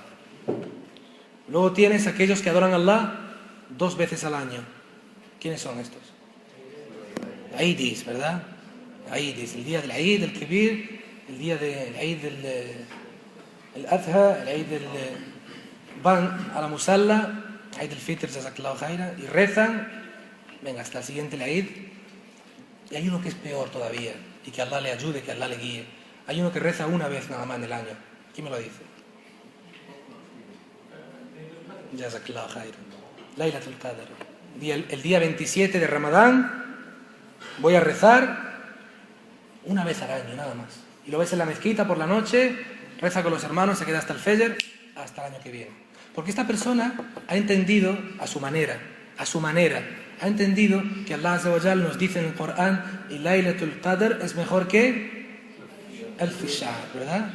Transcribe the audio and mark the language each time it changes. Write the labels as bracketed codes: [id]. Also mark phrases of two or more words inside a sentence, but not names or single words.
[es] Luego tienes aquellos que adoran a Allah 2 veces al año. ¿Quiénes son estos? Aidis, ¿verdad? Aidis, el día del Eid, el Kibir, el día del Eid del Adha, el Eid del... van a la musalla, Eid al-Fitr, [ar] جزاك الله خيرا, [es] y rezan, venga, hasta el siguiente Eid. Y hay uno que es peor todavía, y que Allah le ayude, que Allah le guíe. Hay uno que reza una vez nada más en el año. ¿Quién me lo dice? [ar] جزاك الله خيرا. [es] Laylatul Qadr. El día 27 de Ramadán voy a rezar una vez al año, nada más. Y lo ves en la mezquita por la noche, reza con los hermanos, se queda hasta el Fajr, hasta el año que viene. Porque esta persona ha entendido a su manera, ha entendido que Allah [ar] عز وجل [es] nos dice en el Corán, y Laylatul Qadr es mejor que el Shahr, ¿verdad?